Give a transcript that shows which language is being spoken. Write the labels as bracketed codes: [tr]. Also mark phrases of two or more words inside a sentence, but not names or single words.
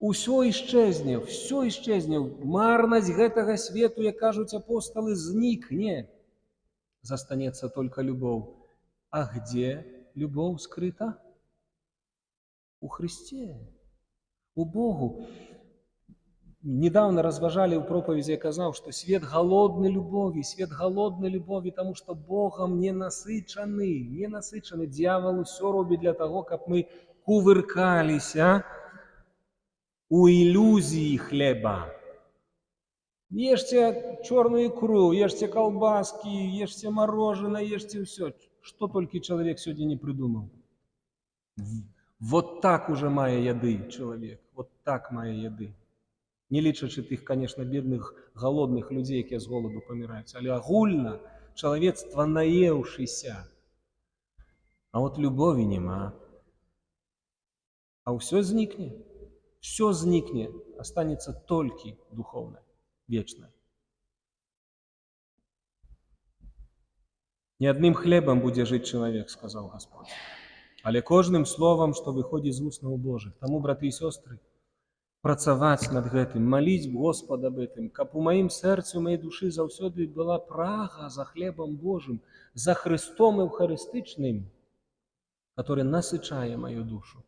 [be] Усё ісчэзне, марнасць гэтага свету, як кажуць апосталы, знікне. Застанецца только любоў. [ru] А где [be] любоў скрыта? У Христе, у Богу. Недавно разважали ў проповеди, я казаў, [ru] что свет голодны любови, потому что Богом не насычаны. [be] Дьявол усё робіць для того, каб мы кувыркаліся у иллюзии хлеба. [ru] Ешьте черную икру, ешьте колбаски, ешьте мороженое, ешьте все. Что только человек сегодня не придумал. Вот так уже [be] мае яды [ru] человек, вот так [be] мае яды. Не лічачы тых, [ru] конечно, бедных, голодных людей, [be] якія з голаду паміраюць, але агульна чалавецтва наеўшыся. А вот любові няма. А ўсё знікне, останется толькі [ru] духовное, вечное. Не одним хлебом [be] будзе жыць чалавек, [ru] сказал Господь, [be] але кожным словом, што выходзіць з вуснаў Божых. Таму, браты і сёстры, працаваць над гэтым, маліць Господа об гэтым, каб у маім сэрцы, у маёй душы заўсёды была прага за хлебом Божым, за Христом эўхарыстычным, который насычае мою душу.